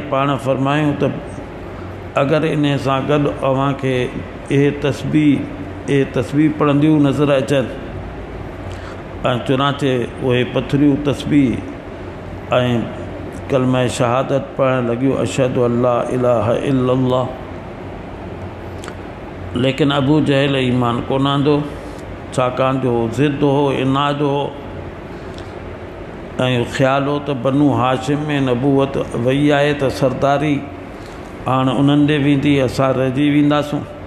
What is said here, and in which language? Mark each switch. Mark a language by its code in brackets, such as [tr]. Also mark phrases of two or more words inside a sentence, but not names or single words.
[sd] पाण फरमायूं त अगरि इन सां गॾु अव्हां खे इहे तस्बीह पढ़ंदियूं नज़र अचनि, ऐं चुनाचे उहे पथरियूं तस्बीह ऐं कलमा शहादत पढ़णु लॻियूं, [ar] أشهد أن لا إله إلا الله. [sd] लेकिन अबू जहल ईमान कोन आंदो, छाकाणि जो ज़िद हो, इनाद हो ऐं ख़्यालु हो त बनु हाशिम में नबूवत वई आहे त सरदारी हाणे उन्हनि ॾे वेंदी, असां रहिजी वेंदासूं।